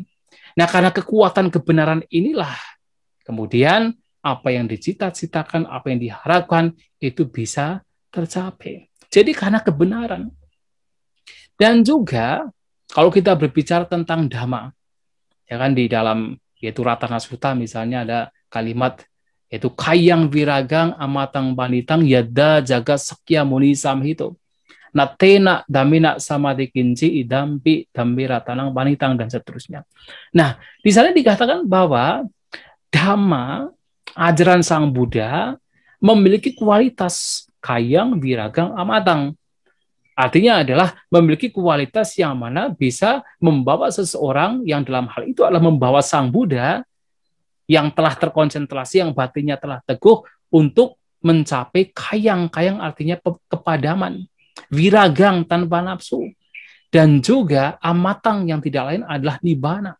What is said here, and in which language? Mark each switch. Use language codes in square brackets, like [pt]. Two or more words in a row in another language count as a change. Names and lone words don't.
[id] Nah, karena kekuatan kebenaran inilah kemudian apa yang dicita-citakan, apa yang diharapkan itu bisa tercapai. Jadi karena kebenaran. Dan juga kalau kita berbicara tentang dhamma, ya kan di dalam yaitu Ratana Sutta misalnya ada kalimat yaitu [pi] kayang viragang amatang panitang yada jaga sakya muni samhito natena damina samadhi kinci idampi dambi ratanang panitang [id] dan seterusnya. Nah, di sana dikatakan bahwa dhamma ajaran Sang Buddha memiliki kualitas [pi] kayang viragang amatang. [id] Artinya adalah memiliki kualitas yang mana bisa membawa seseorang yang dalam hal itu adalah membawa Sang Buddha yang telah terkonsentrasi, yang batinnya telah teguh untuk mencapai kayang artinya kepadaman, viragang tanpa nafsu, dan juga amatang yang tidak lain adalah nibbana.